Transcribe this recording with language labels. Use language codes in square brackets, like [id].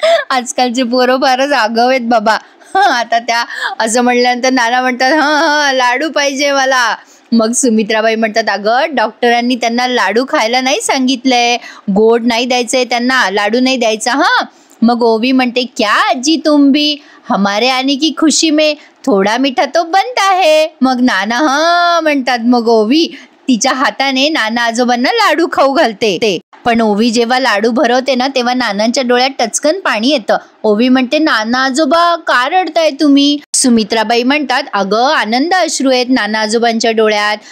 [mr] आजकालचे पोरं फारच आगाऊ आहेत बाबा. आता त्या असं म्हणल्यानंतर नाना म्हणतात, हां लाडू पाहिजे मला. मग सुमित्राबाई म्हणतात, अगं डॉक्टरांनी त्यांना लाडू खायला नाही सांगितलंय, गोड नाही द्यायचंय त्यांना, लाडू नाही द्यायचा हा. मग ओवी म्हणते, [hi] क्या आजी तुम भी, हमारे आने की खुशी में थोडा मीठा तो बनता है. [mr] मग नाना हा म्हणतात. मग ओवी तिच्या हाताने नाना आजोबांना लाडू खाऊ घालते. पण ओवी जेव्हा लाडू भरवते ना तेव्हा नानांच्या डोळ्यात टचकन पाणी येतं. ओवी म्हणते, नाना आजोबा का रडताय तुम्ही. सुमित्राबाई म्हणतात, अगं आनंद अश्रू आहेत नाना आजोबांच्या डोळ्यात.